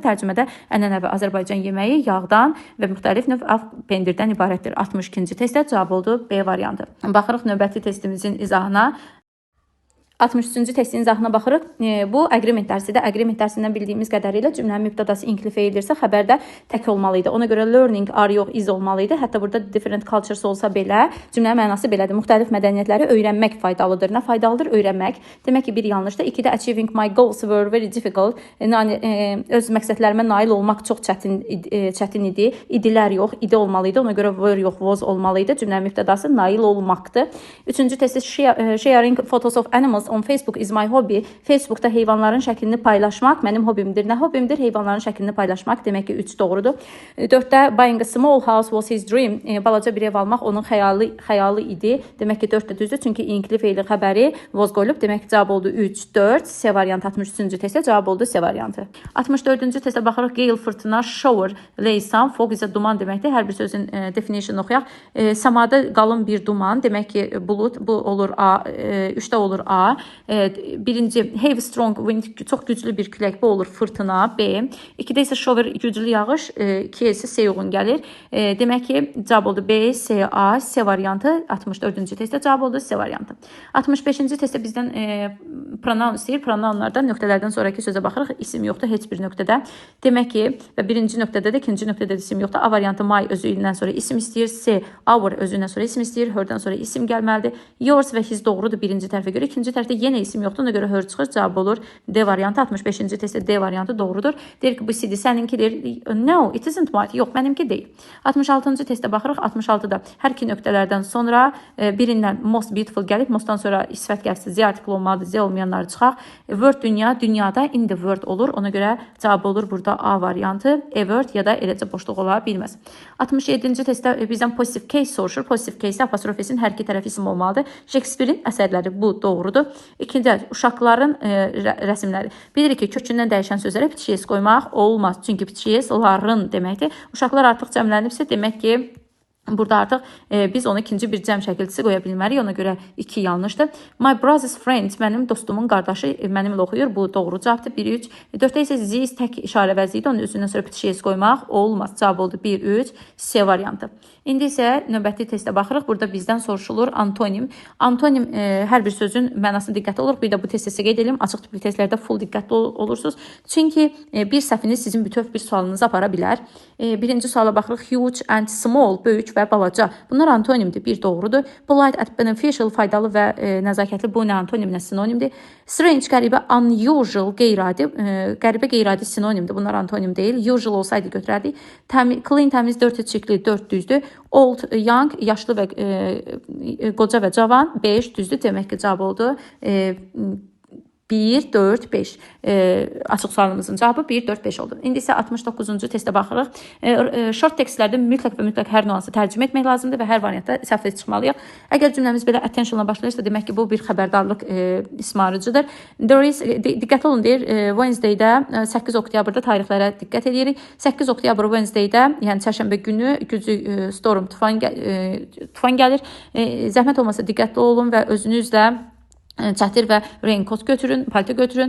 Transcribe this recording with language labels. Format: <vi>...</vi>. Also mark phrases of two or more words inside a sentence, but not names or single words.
<az>Tərcümədə ənənəvi Azərbaycan yeməyi yağdan və müxtəlif növ pendirdən ibarətdir. 62-ci testdə cavab oldu B variantı. Baxırıq növbəti testimizin izahına. 63-cü testin izahına baxırıq. Bu agreement dərsidir. Agreement dərsindən bildiyimiz qədərilə cümlənin mübtədası inkli feildirsə, xəbərdə tək olmalı idi. Ona görə</az> <en>learning are</en> <az>yox, is olmalı idi. Hətta burada</az> <en>different cultures</en> <az>olsa belə, cümlənin mənası belədir. Müxtəlif mədəniyyətləri öyrənmək faydalıdır. Nə faydalıdır? Öyrənmək. Demək ki, bir yanlışdır. 2-də</az> <en>achieving my goals were very difficult.</en> <az>Yəni, öz məqsədlərimə nail olmaq çox çətin idi. İdilər yox, idi olmalı idi. Ona görə were yox, was olmalı idi. Cümlənin mübtədası nail olmaqdır. 3-cü testi</az> <en>sharing photos of animals on Facebook is my hobby.</en> <az>Facebookda heyvanların şəklini paylaşmaq mənim hobimdir. Nə hobimdir? Heyvanların şəklini paylaşmaq. Demək ki, 3 doğrudur. 4-də</az> <en>buying a small house was his dream.</en> <az>Balaca bir ev almaq onun xəyalı idi. Demək ki, 4 də düzdür. Çünki inkli feili xəbəri was qoyulub. Demək ki, cavab oldu 3, 4. C variantı 63-cü testə cavab oldu C variantı. 64-cü testə baxırıq. Gale, fırtına, shower, leysan, fog isə duman deməkdir. Hər bir sözün definition oxuyaq. Səmada qalın bir duman. Demək ki, bulut, bu olur A. 3-də olur A. Birinci</az> <en>heavy strong wind,</en> <az>çox güclü bir külək, bu olur fırtına B. 2-də isə shower, güclü yağış, 2-yə isə C uyğun gəlir. Demək ki, cavab oldu B, C, A, C variantı. 64-cü testdə cavab oldu C variantı. 65-ci testdə bizdən pronoun istəyir. Pronounlardan nöqtələrdən sonraki sözə baxırıq. İsim yoxdur heç bir nöqtədə. Demək ki, və birinci nöqtədə də, ikinci nöqtədə də isim yoxdur. A variantı my özündən sonra isim istəyir. C, our özündən sonra isim istəyir. Her'dən sonra isim gəlməlidir. Yours və his doğrudur birinci tərəfə görə. İkinci tərəfdə yenə isim yoxdur. Ona görə her çıxır. Cavab olur D variantı. 65-ci testdə D variantı doğrudur. Deyir ki, bu CD səninkidir.</az> <en>No, it isn't mine.</en> <az>Yox, mənimki deyil. 66-cı testə baxırıq. 66-da hər iki nöqtələrdən sonra birindən</az> <en>most beautiful</en> <az>gəlib. Mostdan sonra sifət gəlsə Z artiklı olmalıdır. Z olmayanları çıxaq. Word dünya, dünyada</az> <en>in the word</en> <az>olur. Ona görə cavab olur burada A variantı.</az> <en>A word</en> <az>ya da eləcə boşluq ola bilməz. 67-ci testdə bizdən</az> <en>positive case</en> <az>soruşur.</az> <en>Positive case</en> <az>apostrofesin hər iki tərəfi isim olmalıdır. Shakespeare'in əsərləri bu doğrudur. İkinci, uşaqların rəsmləri. Bilirik ki, kökündən dəyişən sözlərə bitişik s qoymaq olmaz. Çünki bitişik s-ların deməkdir. Uşaqlar artıq cəmlənibsə, demək ki, burada artıq biz onu ikinci bir cəm şəkilçisi qoya bilmərik. Ona görə 2 yanlışdır.</az> <en>My brother's friend,</en> <az>mənim dostumun qardaşı mənimlə oxuyur. Bu doğru cavabdır. 1-3. 4-də isə this tək işarə vəzi idi. Onun üzündən sonra bitişik s qoymaq olmaz. Cavab oldu 1-3. C variantı. İndi isə növbəti testə baxırıq. Burada bizdən soruşulur antonim. Antonim hər bir sözün mənasına diqqətli oluruq. Bir də bu testi qeyd edelim. Açıq tipli testlərdə full diqqətli olursunuz. Çünki bir səhviniz sizin bütöv bir sualınızı apara bilər. Birinci suala baxırıq.</az> <en>Huge and small,</en> <az>böyük və balaca. Bunlar antonimdir. Bir doğrudur.</az> <en>Polite and beneficial,</en> <az>faydalı və nəzakətli. Bu nə antonim, nə sinonimdir. Strange, qəribə, unusual, qeyri-adi. Qəribə, qeyri-adi sinonimdir. Bunlar antonim deyil. Usual olsaydı götürərdik. Clean, təmiz, dirty, çirkli, 4 düzdür.</az> <en>Old, young,</en> <az>yaşlı və qoca və cavan, 5 düzdür. Demək ki, cavab oldu 1, 4, 5. Açıq sualımızın cavabı 1, 4, 5 oldu. İndi isə 69-cu testə baxırıq. Short tekstlərdə mütləq və mütləq hər nüansı tərcümə etmək lazımdır və hər variantda səhvlə çıxmalıyıq. Əgər cümləmiz belə attentionla başlayırsa, demək ki, bu bir xəbərdarlıq ismarıcıdır.</az> <en>There is,</en> <az>diqqətli olun deyir, Wednesday-də 8 oktyabrda tarixlərə diqqət edirik. 8 oktyabr Wednesday-də, yəni çərşənbə günü güclü storm, tufan gəlir. Zəhmət olmasa diqqətli olun və özünüzlə çətir və raincoat götürün, palto götürün.</az>